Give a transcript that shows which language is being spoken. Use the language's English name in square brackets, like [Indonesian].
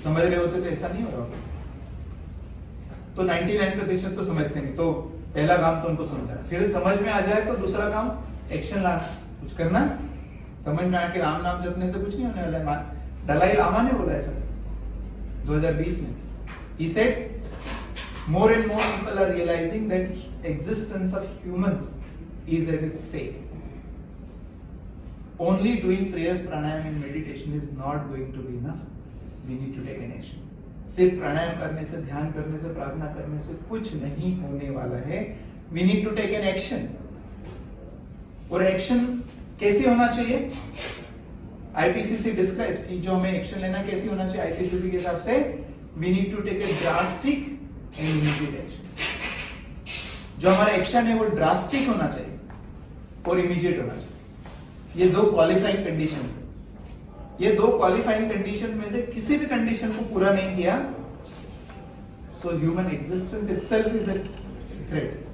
[Hindi] समझ रहे होते तो ऐसा नहीं हो रहा होता। तो 99% तो समझते नहीं, तो पहला काम तो उनको समझाना, फिर समझ में आ जाए तो दूसरा काम एक्शन लाना, कुछ करना। समझ में आके राम नाम जपने से कुछ नहीं होने वाला है। दलाई लामा ने बोला ऐसा 2020 में। [English] He said, more and more people are realizing that existence of humans is at its stake. only doing prayers, pranayam and meditation is not going to be enough. We need to take an action. [Hindi] सिर्फ प्राणायाम करने से, ध्यान करने से, प्रार्थना करने से कुछ नहीं होने वाला है. [English] We need to take an action. [Hindi] और एक्शन कैसे होना चाहिए? [English] IPCC describes [Hindi] कि जो हमें एक्शन लेना कैसे होना चाहिए IPCC के हिसाब से, [English] we need to take a drastic and immediate action. [Hindi] जो हमारा एक्शन है वो ड्रास्टिक होना चाहिए और इमीडिएट होना चाहिए. ये दो क्वालिफाइंग कंडीशन है. ये दो क्वालिफाइंग कंडीशन में से किसी भी कंडीशन को पूरा नहीं किया, [English] So human existence itself is a threat.